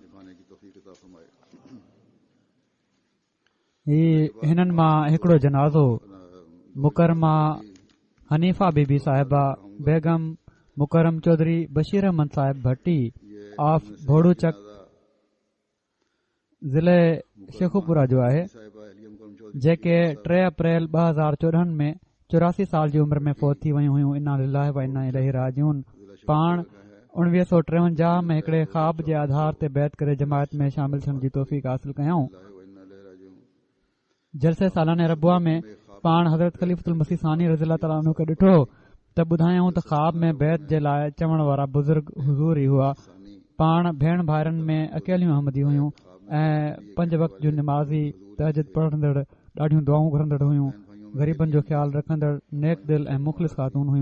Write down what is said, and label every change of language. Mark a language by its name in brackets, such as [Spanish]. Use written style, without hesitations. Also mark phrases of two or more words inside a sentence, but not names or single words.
[Sindhi] हिननि मां हिकिड़ो जनाज़ो मुकरमा हनीफ़ा बीबी साहिबा बेगम मुकरम चौधरी बशीर अहमद साहिब भट्टी ऑफ भोड़ूचक ज़िले शेखुपुरा जो आहे, जेके 3 अप्रैल 2014 में 84 साल जी उमिरि में फ़ौत थी वयूं हुयूं. [Arabic] إنا لله وإنا إليه راجعون. [Sindhi] पाण 1953 में हिकिड़े ख़्वाब जे आधार ते बैत करे जमायत में शामिल थियण जी तौफ़ीक़ हासिल कयऊं. जलसे सालाने रबुआ में पाण हज़रत ख़लीफ़तुल मसीह सानी [Arabic] رضي الله تعالى عنه [Sindhi] खे ॾिठो त ॿुधायूं त ख़्वाब में बैत जे लाइ चवण वारा बुज़ुर्ग हुज़ूर ई हुआ. पाण भेण भाइरनि में अकेलियूं अहमदी हुयूं ऐं 5 वक़्त जूं निमाज़ी तहजद पढ़ंदड़ ॾाढियूं दुआऊं घुरंदड़ हुयूं. ग़रीबनि जो ख़्यालु रखंदड़ नेक दिल ऐं मुख़लिस ख़ातून हुयूं.